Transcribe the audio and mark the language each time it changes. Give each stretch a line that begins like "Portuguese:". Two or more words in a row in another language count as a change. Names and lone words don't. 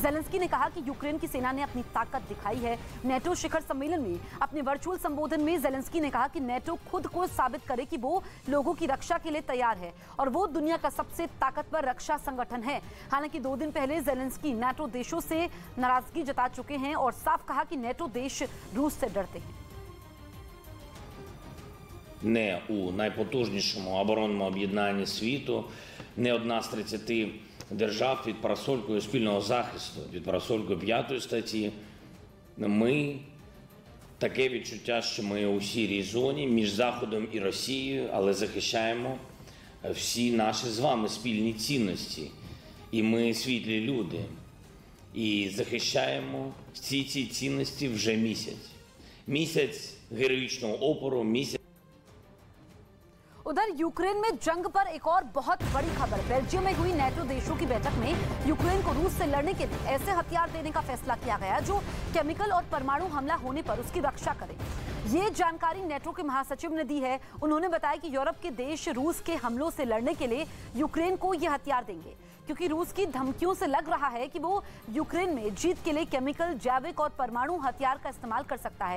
Hindi: ज़ेलेंस्की ने कहा कि यूक्रेन की सेना ने अपनी ताकत दिखाई है। नेटो शिखर सम्मेलन में अपने वर्चुअल संबोधन में ज़ेलेंस्की ने कहा कि नेटो खुद को साबित करे कि वो लोगों की रक्षा के लिए तैयार है और वो दुनिया का सबसे ताकतवर रक्षा संगठन है। हालांकि 2 दिन पहले ज़ेलेंस्की नेटो देशों से नाराजगी जता चुके हैं और साफ कहा कि नेटो देश रूस से डरते हैं।
Ukrainian: Не у найпотужнішому оборонному об'єднанні світу, не одна з 30 держав під парасолькою спільного захисту, під парасолькою 5 статті. Ми таке відчуття, що ми у сірій зоні між Заходом і Росією, але захищаємо всі наші з вами спільні цінності. І ми світлі люди. І захищаємо всі ці цінності вже місяць. Місяць героїчного опору, місяць.
Hindi: उधर यूक्रेन में जंग पर एक और बहुत बड़ी खबर। बेल्जियम में हुई नेटो देशों की बैठक में यूक्रेन को रूस से लड़ने के लिए ऐसे हथियार देने का फैसला किया गया जो केमिकल और परमाणु हमला होने पर उसकी रक्षा करे। ये जानकारी नेटो के महासचिव ने दी है। उन्होंने बताया कि यूरोप के देश रूस के हमलों से लड़ने के लिए यूक्रेन को ये हथियार देंगे, क्योंकि रूस की धमकियों से लग रहा है कि वो यूक्रेन में जीत के लिए केमिकल, जैविक और परमाणु हथियार का इस्तेमाल कर सकता है।